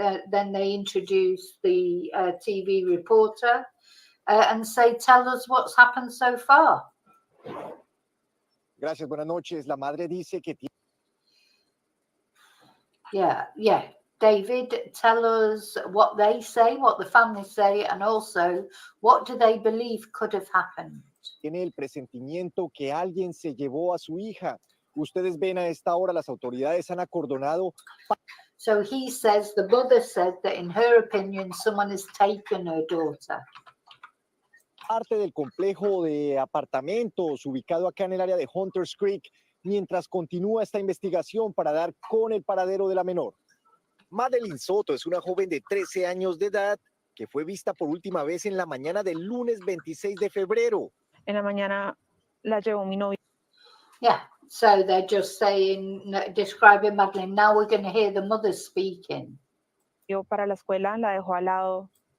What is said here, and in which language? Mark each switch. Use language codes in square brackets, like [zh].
[en] Then they introduce the TV reporter and say, "Tell us what's happened so far." [es] Gracias, buenas noches. La madre dice que [en] Yeah. David, tell us what they say, what the family say, and also what do they believe could have happened. [es] Tiene el presentimiento que alguien se llevó a su hija. Ustedes ven a esta hora las autoridades han acordonado. [en] So he says, the mother said that in her opinion, someone has taken her daughter. [es] Parte del complejo de apartamentos ubicado acá en el área de Hunters Creek, mientras continúa esta investigación para dar con el paradero de la menor. Madeline Soto es una joven de 13 años de edad que fue vista por última vez en la mañana del lunes 26 de febrero. En la mañana la llevó mi novio. [en] Yeah, so they're just saying, describing Madeline. Now we're going to hear the mother speaking. [es] Para la escuela, la dejó al lado.